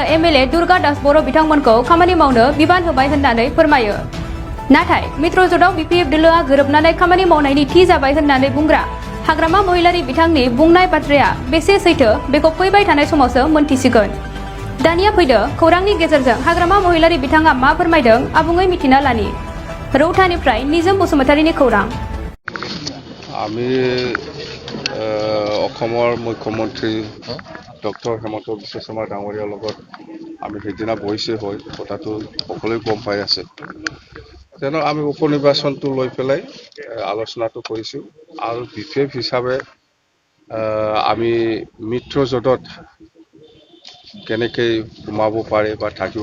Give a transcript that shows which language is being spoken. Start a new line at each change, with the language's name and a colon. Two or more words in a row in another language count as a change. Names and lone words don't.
Bodo: एमएलए दुर्गा दास बर' बिथांमोनखौ खामानि मावनो बिबान होबाय होननानै फोरमायो नाथाय मित्र ज'टआव बिपिएफ दोलोआ गोरोबनानै खामानि मावनायनि थि जाबाय होननानै बुंग्रा हाग्रामा महिलारि बिथांनि बुंनाय बाथ्राया बेसे सैथो बेखौ फैबाय थानाय समावसो मोनथिसिगोन दानिया फैदो खौरांनि गेजेरजों हाग्रामा महिलारि बिथाङा मा फोरमायदों आबुङै मिथिना लानि रौतानिफ्राय निजोम बसुमतारीनि खौरां
Assamese: অসমৰ মুখ্যমন্ত্ৰী ডক্টৰ হেমন্ত বিশ্ব শৰ্মা ডাঙৰীয়াৰ লগত আমি সেইদিনা বহিছে হয় কথাটো সকলোৱে গম পাই আছে যেন আমি উপ নিৰ্বাচনটো লৈ পেলাই আলোচনাটো কৰিছোঁ আৰু বিশেষ হিচাপে আমি মিত্ৰ জোঁটত কেনেকৈ সোমাব পাৰে বা থাকিব